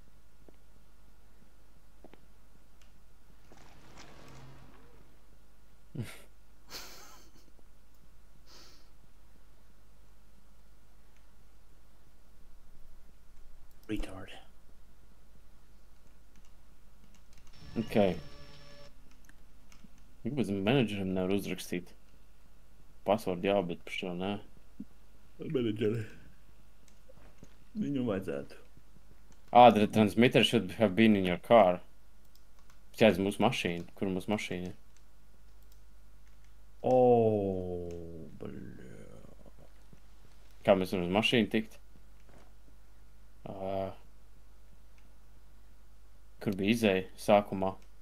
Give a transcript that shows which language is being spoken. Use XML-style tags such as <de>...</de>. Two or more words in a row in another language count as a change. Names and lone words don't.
<en>Retard. Okay.</en> <lv>Kāpēc menedžerim nevar uzrakstīt? Passwordu jā, bet par šo nē. Menedžeri. Viņu vajadzētu.</lv> <en>Ah, the transmitter should have been in your car.</en> <lv>Kāds mūsu mašīna? Kur mūsu mašīna ir? Bļā. Kā mēs varam uz mašīnu tikt? Kur bija izēja sākumā?</lv>